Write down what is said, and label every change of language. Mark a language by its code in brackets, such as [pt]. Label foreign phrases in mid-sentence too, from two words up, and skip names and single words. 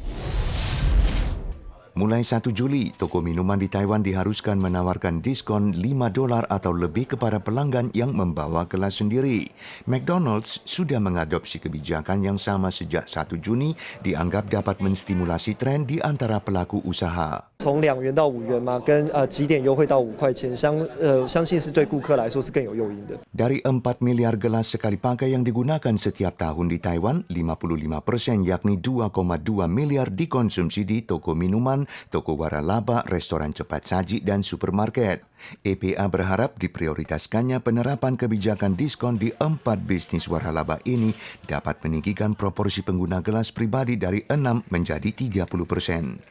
[id] Mulai 1 Juli, toko minuman di Taiwan diharuskan menawarkan diskon $5 atau lebih kepada pelanggan yang membawa gelas sendiri. McDonald's sudah mengadopsi kebijakan yang sama sejak 1 Juni, dianggap dapat menstimulasi tren di antara pelaku usaha. [zh] 从2元到5元嘛，跟几点优惠到5块钱，相信是对顾客来说是更有诱因的。 [id] Dari 4 miliar gelas sekali pakai yang digunakan setiap tahun di Taiwan, 55% yakni 2,2 miliar dikonsumsi di toko minuman, toko waralaba, restoran cepat saji, dan supermarket. EPA berharap diprioritaskannya penerapan kebijakan diskon di 4 bisnis waralaba ini dapat meninggikan proporsi pengguna gelas pribadi dari 6 menjadi 30%.